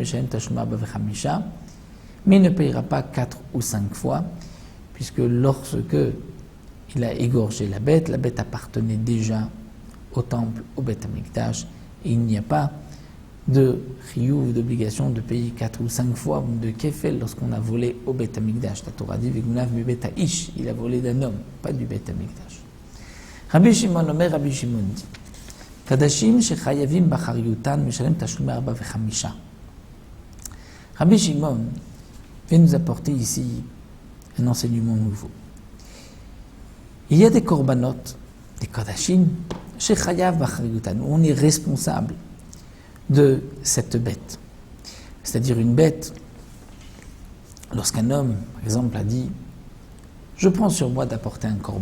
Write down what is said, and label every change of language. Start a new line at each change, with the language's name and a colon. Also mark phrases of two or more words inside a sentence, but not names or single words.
French: Mais il ne payera pas 4 ou 5 fois, puisque lorsque il a égorgé la bête appartenait déjà au temple, au
Hebrew: בית המקדש,
French: et il n'y a pas de chiyuv, d'obligation de payer 4 ou 5 fois de kefel lorsqu'on a volé au
Hebrew: בית המקדש.
French: La Torah dit
Hebrew: וגנב מבית איש,
French: il a volé d'un homme, pas du
Hebrew: בית המקדש. רבי שמעון אומר, Rabbi Shimon dit קדשים שחייבים באחריותן משלם תשלומי ארבעה וחמשה.
French: Rabbi Shimon vient nous apporter ici un enseignement nouveau. Il y a des korbanot, des kadashim,
Hebrew: שחייב באחריותן,
French: où on est responsable de cette bête. C'est-à-dire une bête, lorsqu'un homme, par exemple, a dit « Je prends sur moi d'apporter un korban ».